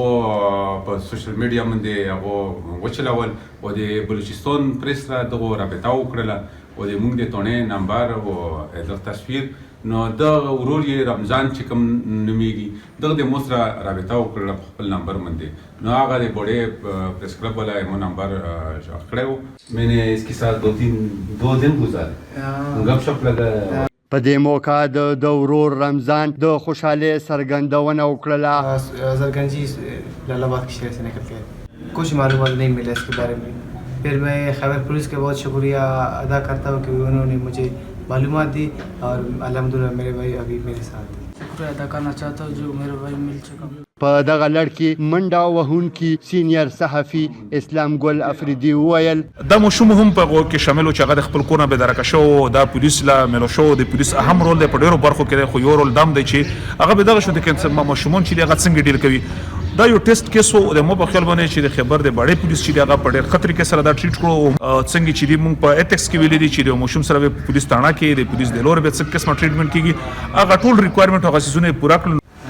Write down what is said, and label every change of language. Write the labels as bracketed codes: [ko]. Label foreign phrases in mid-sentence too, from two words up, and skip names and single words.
[ps] هغو په سوشل میډیا باندې هغو وچلول او د بلوچستان پریس سره دغو رابطه وکړله او د موږ د تونې نمبر او د تصویر نو د ورور یې رمضان چې کوم نومیږي دغه د مو سره رابطه وکړله په خپل نمبر باندې نو هغه د باړې پریس کلب والا مو نمبر کړی و [ur] میں نے اس کے ساتھ دو دن گزارے گپ شپ لگا [ps] په دې موقع د ورور رمضان د خوشحالۍ څرګندونه وکړله [ur] ہزار گنجی لالاباد کے شہر سے نکل کے کچھ معلومات نہیں ملا اس کے بارے میں پھر میں خیبر پولیس کا بہت شکریہ ادا کرتا ہوں کہ انہوں نے مجھے معلومات دی اور الحمدللہ میرے بھائی ابھی میرے ساتھ ہیں شکریہ ادا کرنا چاہتا ہوں جو میرے بھائی مل چکا [ps] په دغه لړ کې منډه وهونکي سینیر صحافي اسلام ګل آفریدی وویل دا ماشوم هم په هغو کې شامل و چې هغه د خپل کور نه بېدرکه شو دا پولیس له میلو شو د پولیس اهم رول دی په ډېرو برخو کې دی خو یو رول دا هم دی چې هغه بېدغه شو د ماشومان چې دي هغه څنګه ډیل کوي دا یو [en] test case [ps] و د مو په خیال باندې چې د خیبر د باړې پولیس چې دی هغه په ډېر ښه طریقې سره دا ټریټ کړو څنګه چې دي موږ په ایتکس کې ویلي دي چې د ماشوم سره به پولیس تاڼه کې د پولیس د لورې به څه قسمه ټریټمنټ کېږي هغه ټول ریکوایرمنټ هغه څیزونه یې پوره کړل